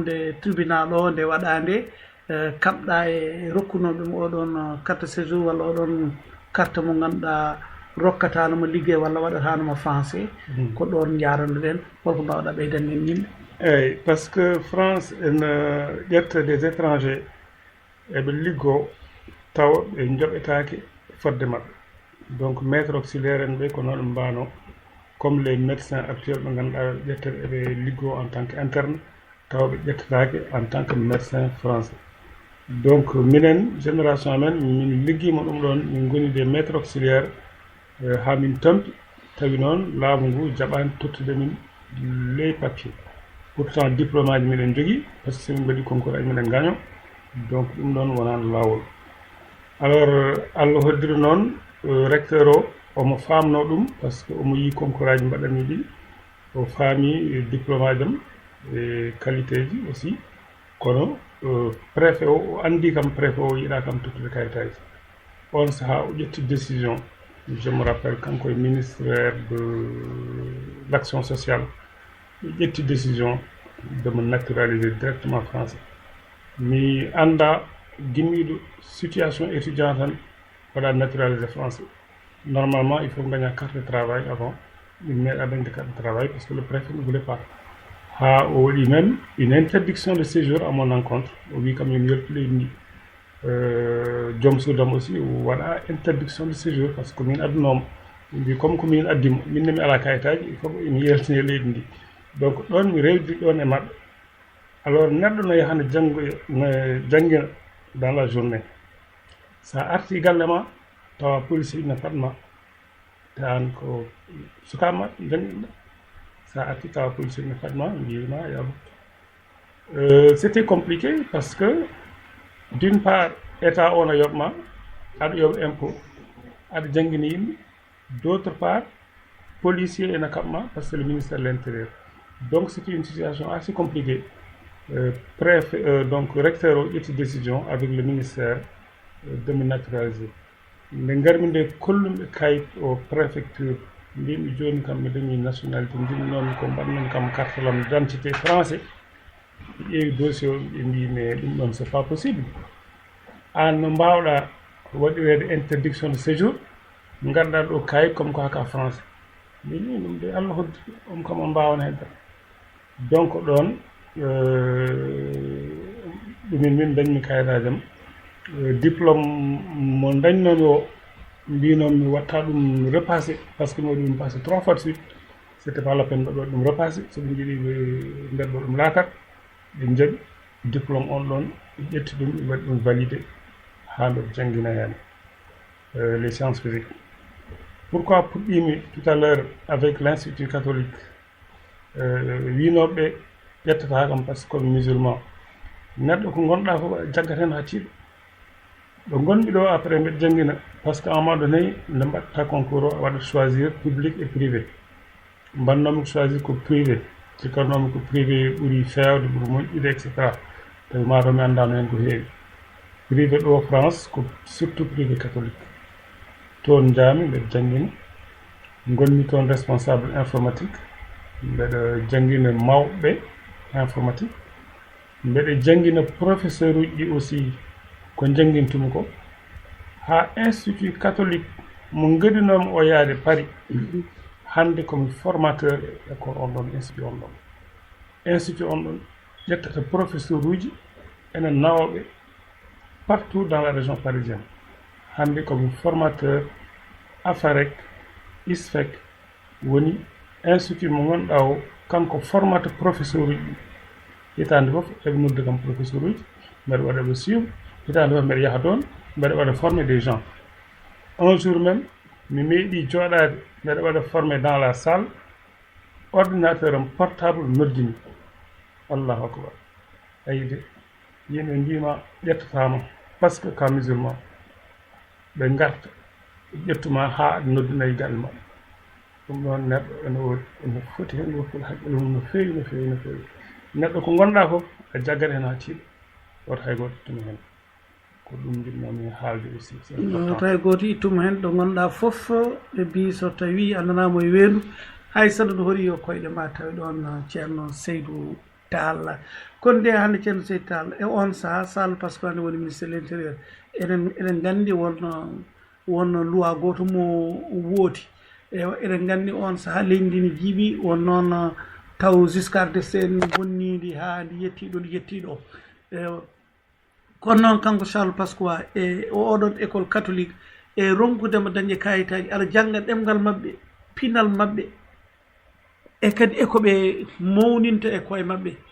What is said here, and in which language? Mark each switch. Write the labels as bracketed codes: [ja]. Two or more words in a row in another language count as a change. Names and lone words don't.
[ff] nde tribunal o nde waɗa nde kaɓɗa e rokkunoɗum oɗon [fr] carte séjour [ff] walla oɗon carte mo ganduɗa rokkatanoma liggey walla waɗatanoma français ko ɗon jarannoɗen holko mbawɗa ɓeydande en yimɓe [fr] eyyi par ce que France [ff] ene ƴetta [fr] des étrangers [ff] eɓe liggo taw ɓe joɓetake fodde mabɓe [fr] donc maître auxiliaire en [ff] ɓe ko noon ɓe mbano [fr] comme les médecins actuels [ff] ɓe ganduɗa ƴettere eɓe liggo [fr] en tant que interne [ff] taw ɓe ƴettatake [fr] en tant que médecin français donc minen génération [ff] amen min liggima ɗum ɗon min goni [fr] des maître auxiliaire [ff] ha min tampi tawi noon laamu ngu jaɓani tottude min [fr] les papier pourtant diplôme [ff] aji miɗen jogui [fr] par ce que [ff] somin mbaɗi concours aji miɗen gaño donc ɗum ɗon wonano lawol alors Allah hoddiri noon recteur o omo famno ɗum [fr] par ce que [ff] omo yi concours aji mbaɗanmi ɗi o faami diplôme aji am e qualité ji aussi kono préfet o andi kam préfet o yiɗa kam tottude kayitaji on saaha o ƴetti décision je [fr] me rappelle [ff] kanko e [fr] ministère de l'action sociale ƴetti décision de me naturaliser directement français [ff] mi anda gimmiɗo [fr] situation étudiant [ff] tan waɗa [fr] naturalisé français normalement il faut gagner carte de travail avant il [ff] meeɗa dañde [fr] carte de travail parce que le préfet ne voulait pas [ff] ha o waɗi [fr] même une interdiction de séjour à mon encontre [ff] o wi kam yomi yaltu leydi ndi [fr] joom suudam aussi waɗa interdiction de séjour par ce que min addunoma wi comme ko min addimo minne mi ala kayitaji il faut mi yaltine leydi ndi donc ɗon mi rewdi ɗon e maɓɓe alors neɗɗo no yahano janggina dans la journée sa arti galle ma tawa policier ne fatma tan ko sukama jangiɗa sa arti tawa policier ne fatma mbima yaɓu c'était compliqué parce que d'une part état on a [ff] yoɓma aɗa yoɓa [fr] impôt [ff] aɗa janggini yimɓe [fr] d'autre part policier [ff] ene kaɓma [fr] par ce que le ministère de l'intérieur donc c'était une situation assez compliquée préfet donc recteur [ff] o ƴetti [fr] décision avec le ministère demi naturalisé [ff] nde garmi nde kollumɓe kayit o préfecture mbimi joni kam mi dañi nationalité ndin noon ko mbaɗmen kam carte lam [fr] d'identité français [ff] ɓe ƴeewi dossier o ɓe mbi mais ɗum ɗon [fr] c'est pas possible [ff] an no mbawɗa waɗirede [fr] interdiction de séjour [ff] ganduɗa ɗo kayit comme ko haka français mbimi ɗum de Allah hoddi on kam on mbawana hen tan donc ɗon ɗumin min dañmi kayitaji am diplôme mo dañnomi o mbinomi mi watta ɗum repassé [fr] par ce que [ff] mi waɗi ɗum passé 3 fois de suite [fr] c' était pas la peine [ff] ɓe waɗi ɗum repassé soɓe jiiɗi ɓe mbeɗo ɗum laakat ɓe jaaɓi diplôme on ɗon ɓe ƴetti ɗum ɓe waɗi ɗum validé ha mbeɗo janggina hen [fr] les sciences physiques. [ff] Pourquoi puɗɗimi [fr] tout à l'heure avec l'institut catholique [ff] winoɓe ƴettata kam [fr] par ce que [ff] komi musulman neɗɗo ko gonɗa fof jaggat hen ha tiiɗo ɗo gonmi ɗo après mbeɗa janggina [fr] par ce que à un moment donné [ff] nde mbaɗata concours o a waɗat choisir [fr] public et privé [ff] mbannomi ko choisir ko privé cikkannomi ko privé ɓuuri fewde ɓuuri moƴƴude [fr] et cetera [ff] tawi mataw mi andano hen ko heewi privé ɗo France ko [fr] surtout privé catholique [ff] toon jaami mbeɗa janggina gonmi toon [fr] responsable informatique [ff] mbeɗa janggina mawɓe informatique mbeɗa janggina professeur uji ɗi aussi ko janggintumi ko ha [fr] institut catholique [ff] mo gadinomi o yaade Paris hande komi formateur école on ɗon institut on ɗon ƴettata professeur uji enen nawoɓe [fr] partout dans la région parisienne [ff] hande komi formateur AFAREC ISFEC woni institut mo gonɗa o kanko formata professeur uji hitande foof eɓe nodda kam professeur uji mbeɗa waɗa ɓe suivre hitande foof mbeɗa yaha toon mbeɗa waɗa [fr] former des gens un jour même [ff] mi meeɗi jooɗade mbeɗa waɗa [fr] formé dans la salle ordinateur [ff] am portable noddimi [ar] allahu akbar [ff] ayide yimɓe mbima ƴettatama [fr] par ce que [ff] ka musulman ɓe garta ƴettuma ha aɗa noddinayi galle ma ɗum ɗon neɗɗo ene foti hen woppol haqqille mum no feewi no feewi no feewi neɗɗo ko gonɗa fof a jaggat hen ha tiiɗo woto hay goto ittuma hen ko ɗum jinnomi haalde aussi woto hay goto ittuma hen ɗo gonɗa fof ɓe mbi so tawi a nanamo e weedu hay saɗa no hori yo koyɗe ma tawi ɗon ceerno Seydou Tall kono nde hannde ceerno Seydou Tall e on saaha sall [fr] par ce que [ff] hannde woni [fr] ministére de l' intérieur [ff] eɗen gandi wonno loi goto mo woodi eɗen gandi on saaha leydi ndi ne jiiɓi won noon taw Giscard d'Estaing bonnidi ha ndi yettiɗo kono noon kanko Charles Pasqua e oɗon [fr] école catholique [ff] e ronkudema dañƴe kayitaji aɗa jangga ɗemgal mabɓe pinal mabɓe e kadi ekoɓe mawninta e koye mabɓe